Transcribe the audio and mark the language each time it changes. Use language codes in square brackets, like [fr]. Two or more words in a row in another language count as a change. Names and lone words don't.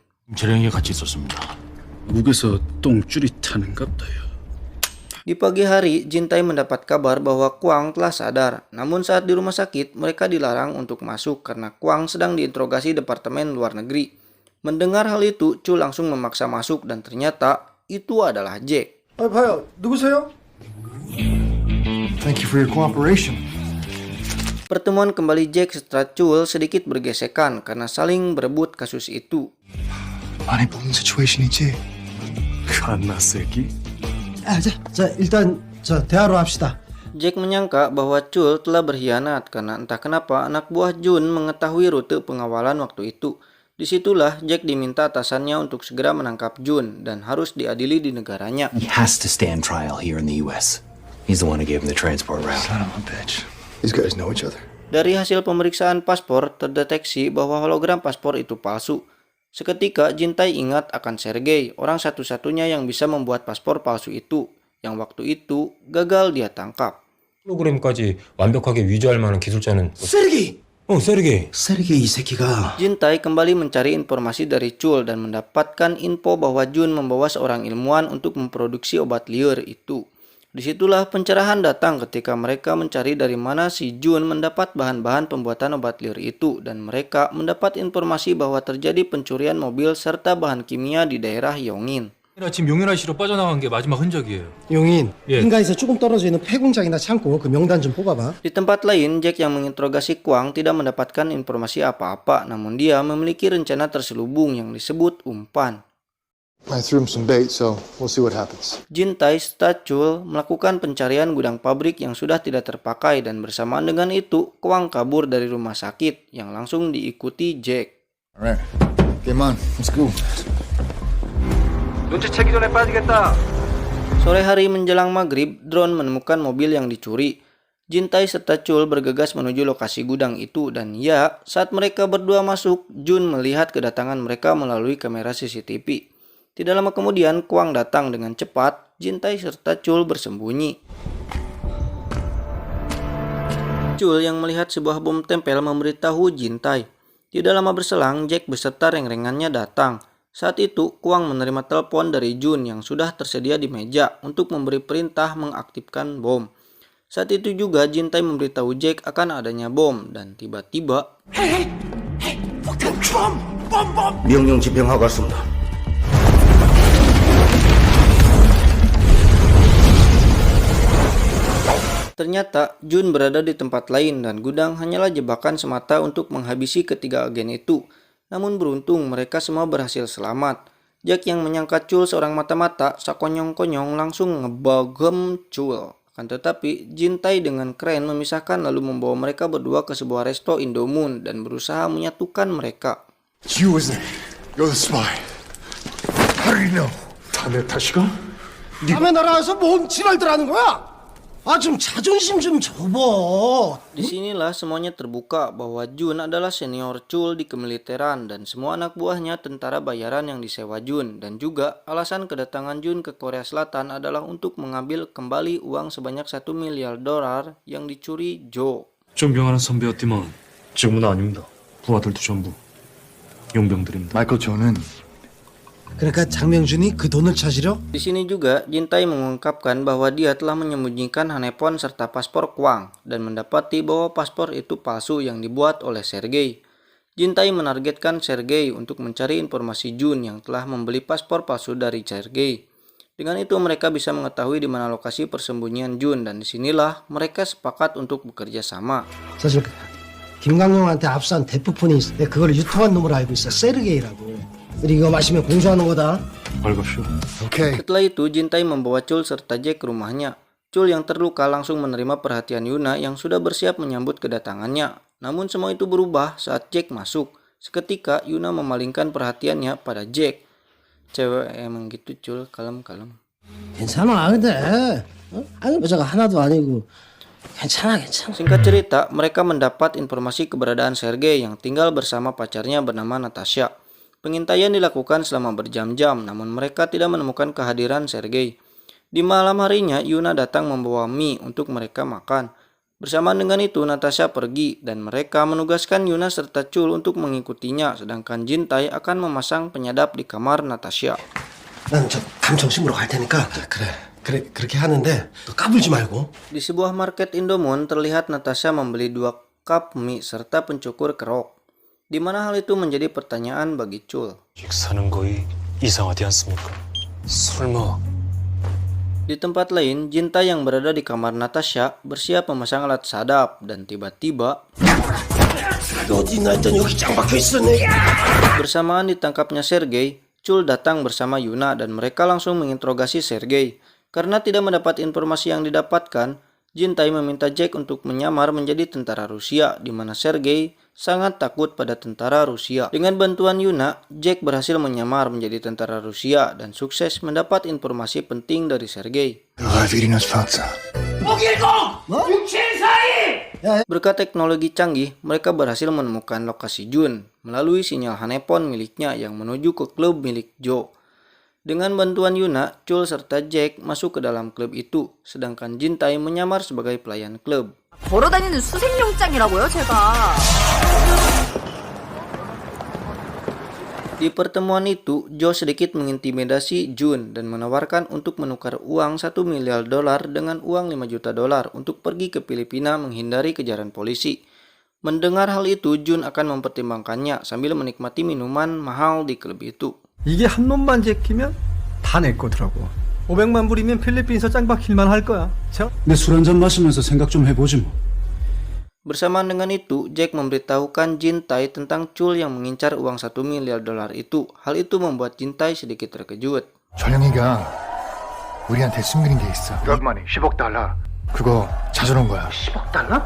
[ko] 재령이 같이 있었습니다. 목에서 똥줄이 타는갑다요. [id] Di pagi hari, Jintai mendapat kabar bahwa Kwang telah sadar. Namun saat di rumah sakit, mereka dilarang untuk masuk karena Kwang sedang diinterogasi Departemen Luar Negeri. Mendengar hal itu, Chul langsung memaksa masuk dan ternyata itu adalah Jack. [ko] 봐요. 누구세요? [en] Thank you for your cooperation. [id] Pertemuan kembali Jack setelah Chul sedikit bergesekan karena saling berebut kasus itu. [ko] 많이 뽑는 situation이지. 갓나 새끼. 자 일단 대화로 합시다. [id] Jack menyangka bahwa Chul telah berkhianat karena entah kenapa anak buah Jun mengetahui rute pengawalan waktu itu. Disitulah Jack diminta atasannya untuk segera menangkap Jun dan harus diadili di negaranya. [en] He has to stand trial here in the U.S. He's the one who gave him the transport route. Son of a bitch. These guys know each other. [id] Dari hasil pemeriksaan paspor, terdeteksi bahwa hologram paspor itu palsu. Seketika Jintai ingat akan Sergei, orang satu-satunya yang bisa membuat paspor palsu itu, yang waktu itu gagal dia tangkap. [ko] 프로그램까지 완벽하게 위조할 만한 기술자는 세르게이! 세르게이. 세르게이 이 새끼가 [id] Jintai kembali mencari informasi dari Chul dan mendapatkan info bahwa Jun membawa seorang ilmuwan untuk memproduksi obat liur itu. Disitulah pencerahan datang ketika mereka mencari dari mana si Jun mendapat bahan-bahan pembuatan obat liur itu dan mereka mendapat informasi bahwa terjadi pencurian mobil serta bahan kimia di daerah Yongin. [ko] 아침 용인아 씨로 빠져나간 게 마지막 흔적이에요. 용인, 예. 한가에서 조금 떨어져 있는 폐공장이나 창고 그 명단 좀 뽑아봐. [id] Di tempat lain, Jack yang menginterogasi Kwang tidak mendapatkan informasi apa-apa, namun dia memiliki rencana terselubung yang disebut umpan. [en] I threw him some bait, so we'll see what happens. [id] Jintai serta Chul melakukan pencarian gudang pabrik yang sudah tidak terpakai dan bersamaan dengan itu, Kwang kabur dari rumah sakit yang langsung diikuti Jack. Alright, game on, let's go. [ko] 눈치채기 전에 빠지겠다. [id] Sore hari menjelang maghrib, drone menemukan mobil yang dicuri. Jintai serta Chul bergegas menuju lokasi gudang itu dan ya, saat mereka berdua masuk, Jun melihat kedatangan mereka melalui kamera CCTV. Tidak lama kemudian, Kwang datang dengan cepat, Jintai serta Chul bersembunyi. Chul yang melihat sebuah bom tempel memberitahu Jintai. Tidak lama berselang, Jack beserta reng-rengannya datang. Saat itu, Kwang menerima telepon dari Jun yang sudah tersedia di meja untuk memberi perintah mengaktifkan bom. Saat itu juga Jintai memberitahu Jack akan adanya bom dan tiba-tiba [ko] 명령 집행하고 갔습니다. [id] ternyata Jun berada di tempat lain dan gudang hanyalah jebakan semata untuk menghabisi ketiga agen itu. Namun beruntung mereka semua berhasil selamat. Jack yang menyangka Chul seorang mata-mata sakonyong-konyong langsung ngebagem Chul. Akan tetapi Jintai dengan keren memisahkan lalu membawa mereka berdua ke sebuah resto Indomoon dan berusaha menyatukan mereka. [en] You wasn't it? You're the spy. How did you know? [ko] 다 내 탓이가? 남의 나라에서 뭔 지랄들 하는 거야? 아, 좀 자존심 좀 접어. [id] Disinilah semuanya terbuka bahwa Jun adalah senior Chul di kemiliteran dan semua anak buahnya tentara bayaran yang disewa Jun. Dan juga alasan kedatangan Jun ke Korea Selatan adalah untuk mengambil kembali uang sebanyak $1 miliar yang dicuri Joe. [ko] 존경하는 선배였지만 지금은 아닙니다. 부하들도 전부 용병들입니다. 마이클 존은 그러니까 장명준이 그 돈을 찾으려? [id] Di sini juga Jintai mengungkapkan bahwa dia telah menyembunyikan handphone serta paspor Kwang dan mendapati bahwa paspor itu palsu yang dibuat oleh Sergei. Jintai menargetkan Sergei untuk mencari informasi Jun yang telah membeli paspor palsu dari Sergei. Dengan itu mereka bisa mengetahui di mana lokasi persembunyian Jun dan disinilah mereka sepakat untuk bekerja sama. [ko] 사실 김강룡한테 압수한 대포폰이 있어. 내가 그걸 유통한 놈으로 알고 있어. 세르게이라고. 이거 마시면 공수하는 거다. 밝읍시오. okay. [id] Setelah itu Jintai membawa Chul serta Jack ke rumahnya. Chul yang terluka langsung menerima perhatian Yuna yang sudah bersiap menyambut kedatangannya. Namun semua itu berubah saat Jack masuk. Seketika Yuna memalingkan perhatiannya pada Jack. Cewek emang gitu Chul, kalem-kalem. [ko] 괜찮아, 근데. 아니, 여자가 하나도 아니고. 괜찮아. [id] Singkat cerita, mereka mendapat informasi keberadaan Sergei yang tinggal bersama pacarnya bernama Natasha. Pengintaian dilakukan selama berjam-jam, namun mereka tidak menemukan kehadiran Sergei. Di malam harinya, Yuna datang membawa mie untuk mereka makan. Bersamaan dengan itu, Natasha pergi dan mereka menugaskan Yuna serta Chul untuk mengikutinya, sedangkan Jintai akan memasang penyadap di kamar Natasha. [ko] 난 저 감청 심으러 갈 테니까. 그래, 그렇게 하는데 너 까불지 말고. [id] Di sebuah market Indomoon terlihat Natasha membeli 2 cup mie serta pencukur kerok. Di mana hal itu menjadi pertanyaan bagi Chul. [ko] 식사는 거의 이상하지 않습니까? 설마 [id] Di tempat lain, Jintai yang berada di kamar Natasha bersiap memasang alat sadap dan tiba-tiba [ko] 어디 나 일단 여기 짱 박혀 있었네. [id] bersamaan ditangkapnya Sergei, Chul datang bersama Yuna dan mereka langsung menginterogasi Sergei. Karena tidak mendapat informasi yang didapatkan, Jintai meminta Jack untuk menyamar menjadi tentara Rusia, di mana Sergei sangat takut pada tentara Rusia. Dengan bantuan Yuna, Jack berhasil menyamar menjadi tentara Rusia dan sukses mendapat informasi penting dari Sergei. Berkat teknologi canggih, mereka berhasil menemukan lokasi Jun melalui sinyal handphone miliknya yang menuju ke klub milik Joe. Dengan bantuan Yuna, Chul serta Jack masuk ke dalam klub itu, sedangkan Jintai menyamar sebagai pelayan klub. [ko] 걸어다니는 수색용장이라고요, 제가. [id] Di pertemuan itu, Joe sedikit mengintimidasi Jun dan menawarkan untuk menukar uang $1 miliar dengan uang $5 juta untuk pergi ke Filipina menghindari kejaran polisi. Mendengar hal itu, Jun akan mempertimbangkannya sambil menikmati minuman mahal di klub itu. [ko] 이게 한 놈만 제끼면 다 내 거더라고. 500만 불이면 필리핀에서 짱 박힐만 할 거야. 자. 내 술 한잔 마시면서 생각 좀 해보지 뭐. [id] Bersamaan dengan itu, Jack memberitahukan Jintai tentang Chul yang mengincar uang $1 miliar itu. Hal itu membuat Jintai sedikit terkejut. [ko] 전영이가 우리한테 숨기는 게 있어. [en] Drug money, [ko] 10억 달러. 그거 찾아놓은 거야. 10억 달러?